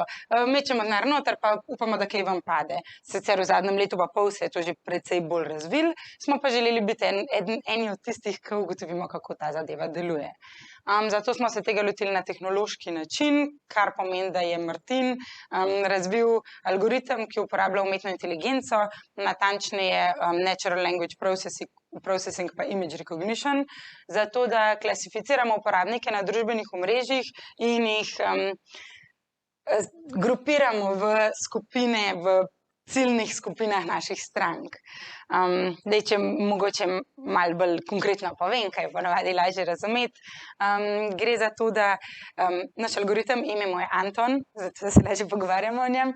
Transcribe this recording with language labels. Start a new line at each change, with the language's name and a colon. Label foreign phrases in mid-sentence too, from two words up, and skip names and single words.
Slovenian: Mečemo denar noter pa upamo, da kaj ven pade. Sicer v zadnjem letu pa pol se je to že precej bolj razvilo, smo pa želeli biti eni od tistih, ki ugotovimo, kako ta zadeva deluje. Zato smo se tega lotili na tehnološki način, kar pomeni, da je Martin razvil algoritem, ki uporablja umetno inteligenco, natančneje
English: natural language processing
Slovenian: pa
English: image recognition,
Slovenian: zato da klasificiramo uporabnike na družbenih omrežjih in jih grupiramo v skupine, v ciljnih skupinah naših strank. Zdaj, če mogoče malo bolj konkretno povem, kaj je ponavadi lažje razumeti, gre za to, da naš algoritem, ime mu je Anton, zato se lažje pogovarjamo o njem.